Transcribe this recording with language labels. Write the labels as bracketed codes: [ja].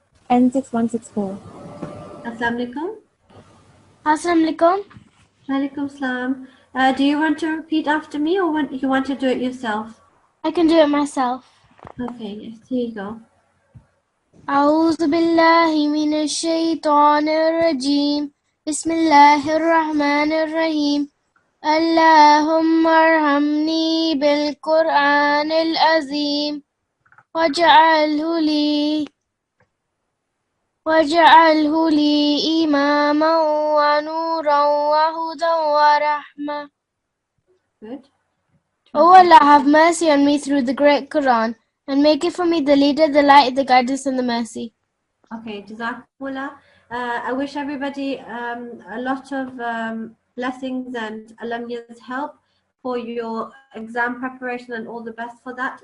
[ar] N6164. Assalamu alaikum. Assalamu alaikum. Walaikum salam. [en] Do you want to repeat after me or you want to do it yourself? I can do it myself. Okay, yes, here you go. [ar] أعوذ بالله من الشيطان الرجيم. بسم الله الرحمن الرحيم. اللهم ارحمني بالقرآن العظيم واجعله لي إماما ونورا وهدى ورحمة. [en] Good. O Allah, have mercy on me through the great Quran, and make it for me the leader, the light, the guidance, and the mercy. Okay, Jazakumullah. I wish everybody a lot of blessings and Alamia's help for your exam preparation and all the best for that.